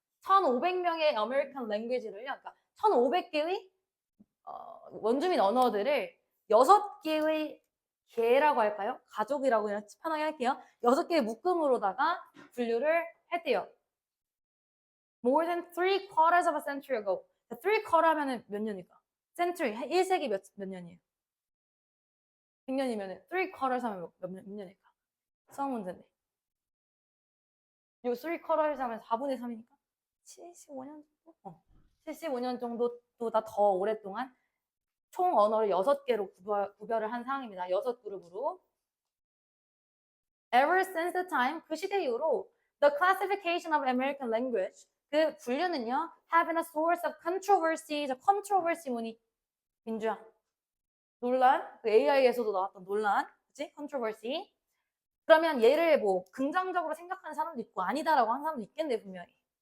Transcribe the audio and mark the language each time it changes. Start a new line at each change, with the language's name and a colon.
Korean: 1,500명의 American Language를요. 그러니까 1,500개의 원주민 언어들을 6개의 개라고 할까요? 가족이라고 그냥 편하게 할게요. 6개의 묶음으로다가 분류를 했대요.
English: More than 3/4 of a century ago.
Korean: 3/4 하면은 몇 년일까? century, 1세기 몇 년이에요? 100년이면 3/4 하면 몇 년일까? 수학 문제인데. 요 3/4 하면 4분의 3이니까 75년 정도? 75년 정도보다 더 오랫동안 총 언어를 6개로 구별을 한 상황입니다. 6그룹으로.
English: Ever since the time,
Korean: 그 시대 이후로
English: the classification of American language,
Korean: 그 분류는요,
English: have been a source of controversy.
Korean: 저 controversy 뭐니? 민주야. 논란? 그 AI에서도 나왔던 논란. 그치? controversy. 그러면 얘를 뭐 긍정적으로 생각하는 사람도 있고 아니다라고 하는 사람도 있겠네, 분명히.